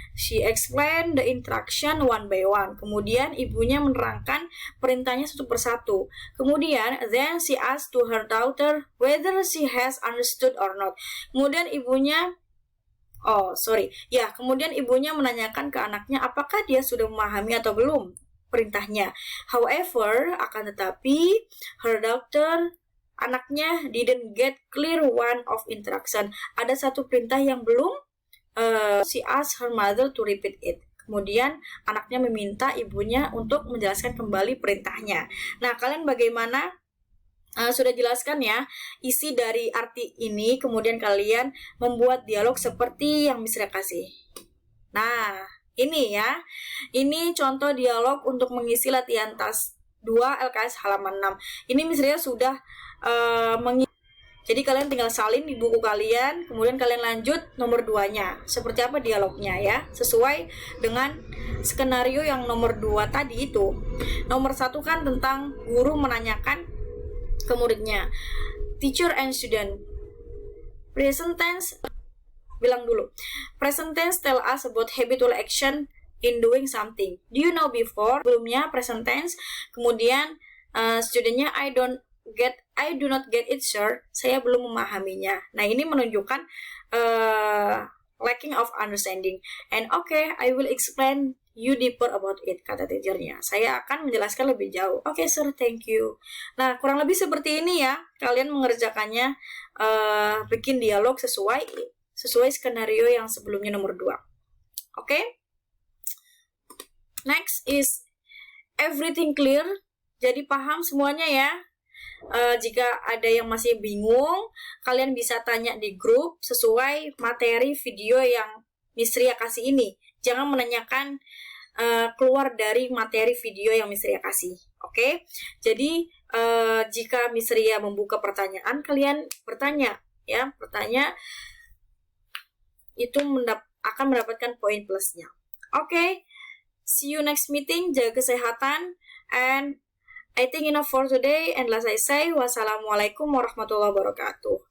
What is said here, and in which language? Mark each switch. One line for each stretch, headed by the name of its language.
English: She explained the instruction one by one.
Indonesian: Kemudian ibunya menerangkan perintahnya satu persatu. Kemudian
English: then she asked to her daughter whether she has understood or not.
Indonesian: Kemudian ibunya kemudian ibunya menanyakan ke anaknya apakah dia sudah memahami atau belum perintahnya.
English: However,
Indonesian: akan tetapi
English: her daughter,
Indonesian: anaknya
English: didn't get clear one of instruction.
Indonesian: Ada satu perintah yang belum.
English: She asked her mother to repeat it.
Indonesian: Kemudian anaknya meminta ibunya untuk menjelaskan kembali perintahnya. Nah, kalian bagaimana? Sudah jelaskan ya isi dari arti ini. Kemudian kalian membuat dialog seperti yang Miss Ria kasih. Nah, ini ya. Ini contoh dialog untuk mengisi latihan task 2 LKS halaman 6. Ini Miss Ria sudah jadi kalian tinggal salin di buku kalian, kemudian kalian lanjut nomor 2-nya. Seperti apa dialognya ya, sesuai dengan skenario yang nomor 2 tadi itu. Nomor 1 kan tentang guru menanyakan ke muridnya.
English: Teacher and student. Present tense,
Indonesian: bilang dulu.
English: Present tense tell us about habitual action in doing something. Do you know before?
Indonesian: Sebelumnya
English: present tense,
Indonesian: kemudian studentnya
English: I do not get it, sir.
Indonesian: Saya belum memahaminya. Nah, ini menunjukkan
English: lacking of understanding. And okay, I will explain you deeper about it,
Indonesian: kata teachernya. Saya akan menjelaskan lebih jauh.
English: Okay, sir, thank you.
Indonesian: Nah, kurang lebih seperti ini ya. Kalian mengerjakannya, bikin dialog sesuai skenario yang sebelumnya nomor 2. Okay?
English: Next is everything clear.
Indonesian: Jadi paham semuanya ya. Jika ada yang masih bingung, kalian bisa tanya di grup sesuai materi video yang Miss Ria kasih ini. Jangan menanyakan keluar dari materi video yang Miss Ria kasih. Oke? Jadi jika Miss Ria membuka pertanyaan, kalian bertanya ya. Bertanya itu akan mendapatkan poin plusnya.
English: Oke? See you next meeting.
Indonesian: Jaga kesehatan
English: and I think enough for today, and as I say, wassalamualaikum warahmatullahi wabarakatuh.